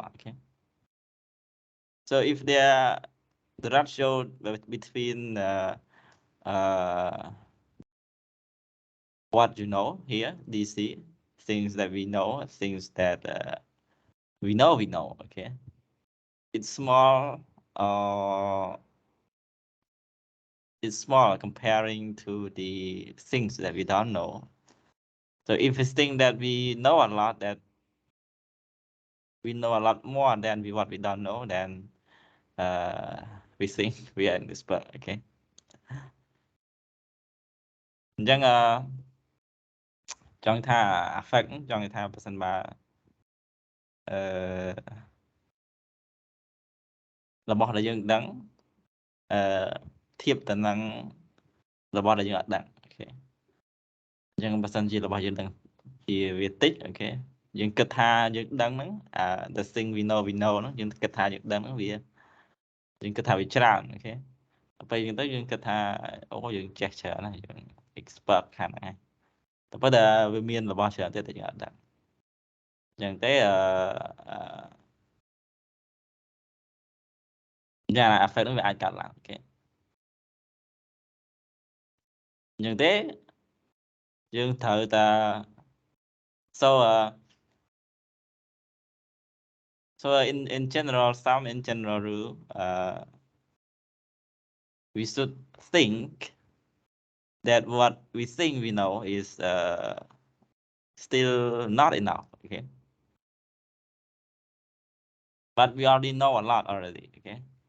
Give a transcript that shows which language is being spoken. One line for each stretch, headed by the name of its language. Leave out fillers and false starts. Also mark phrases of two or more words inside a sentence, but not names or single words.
English: Okay, so if there the ratio between uh, what you know here, DC, things that we know, things that we know, okay, it's small, is small comparing to the things that we don't know. So if we think that we know a lot, that we know a lot more than what we don't know, then we think we are an expert.
Khmer: Okay. អញ្ចឹងចង់ថា affect ចង់ថាប្រសិនបើរបស់ដែលយើងដឹងធៀបទៅនឹងរបស់ដែលយើង អត់ដឹងអូខេអញ្ចឹងបើសិនជារបស់យើងដឹងជាវាតិចអូខេយើងគិតថាយើងដឹងហ្នឹង
English: the thing we know
Khmer: ហ្នឹងយើងគិតថាយើងដឹងហ្នឹងវាយើងគិតថាវាច្រើនអូខេដល់ពេលយើងទៅយើងគិតថាអូយើងចេះច្រើនណាស់យើង expert ខាងហ្នឹងតែប៉ុន្តែវាមានរបស់ច្រើនទៀតតែយើងអត់ដឹងអញ្ចឹងទេ យ៉ាង affect ហ្នឹងវាអាចកើតឡើងអូខេអញ្ចឹងទេយើងត្រូវតែ so
English: so in general rule we should think that what we think we know is still not enough okay but we already know a lot already okay